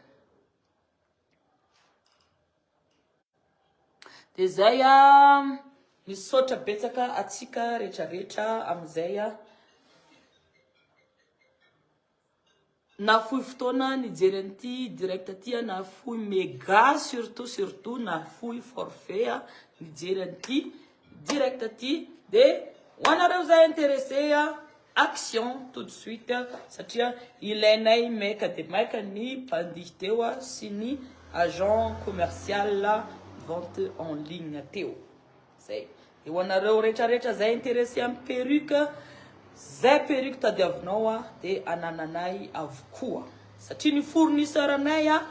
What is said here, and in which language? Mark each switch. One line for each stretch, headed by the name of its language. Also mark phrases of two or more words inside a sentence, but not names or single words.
Malagasy: de zay misaotra betsaka atsika rehetrarehetra amizay nafoy fotoana nijery an'ity direct aty nafoy
French: méga surtout
Malagasy: nafoy forfait nijery an'ity direct aty de hoanareo zay
French: intéressé action tout de suite
Malagasy: satria ilainay maika de maika ny mpandihy teo sy ny
French: agent commercial vente en ligne
Malagasy: teo zay de hoanareo rehetrarehetra zay intéressé amin'ny perruque zay perruque tadiavinao de anananay avokoa satria ny fournisseur anay